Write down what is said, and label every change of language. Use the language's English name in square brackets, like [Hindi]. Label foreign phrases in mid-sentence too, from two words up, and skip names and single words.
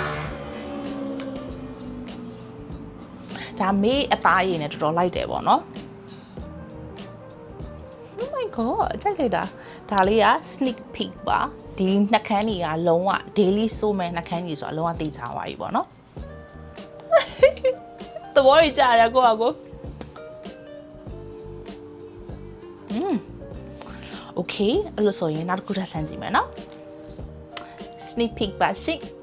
[Burmese] ဒါမေအသားရည်နဲ့တော်တော်လိုက်တယ်ပေါ့နော် [English] oh my god [Burmese] ကြိုက်လိုက်တာဒါလေးက [English] sneak peek [Burmese] ပါဒီနှာခမ်းတွေကလုံးဝ daily ဆိုမဲ့နှာခမ်းကြီးဆိုတာလုံးဝသိချာသွားပြီပေါ့နော် သဘောကြီးကြရကိုကိုokay အဲ့လိုဆိုရင်နောက်တစ်ခုထပ်ဆန်းကြည့်မယ်နော် [English] sneak peek [Burmese] ပါရှိ